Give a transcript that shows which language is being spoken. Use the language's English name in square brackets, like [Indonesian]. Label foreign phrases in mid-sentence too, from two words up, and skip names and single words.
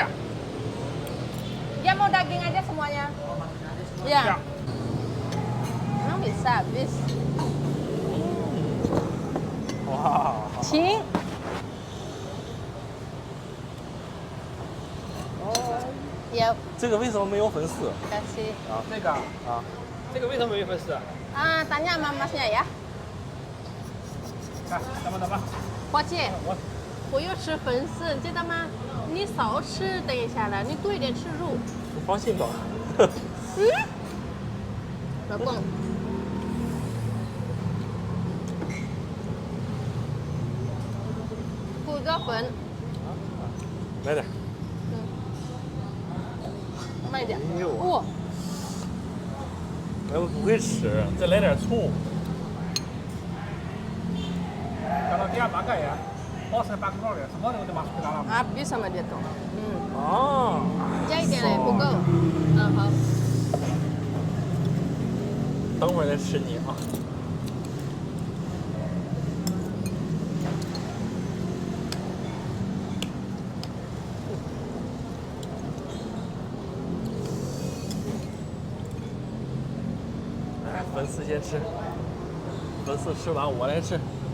[Indonesian] Dia mau daging aja semuanya. Iya. Ya. Emang bisa habis. Wah. Cing. Ya, [Chinese] 这个为什么没有粉丝？ [Indonesian] kasih. [Chinese] 那个啊，这个为什么没粉丝啊？ [Indonesian] Tanya sama masnya ya. [Chinese] 看，怎么？伙计，我我又吃粉丝，你知道吗？你少吃，等一下了，你多一点吃肉。我放心吧。老公。补个粉，来点。慢一点。哎呦哇，哎，我不会吃，再来点葱。 [Indonesian] kalau dia pakai ya, oh saya pakai roll ya, semua udah masuk ke dalam. habis sama dia tuh. [Chinese] 啊，加一点嘞，不够。好。等会儿再吃你啊。来，粉丝先吃，粉丝吃完我来吃。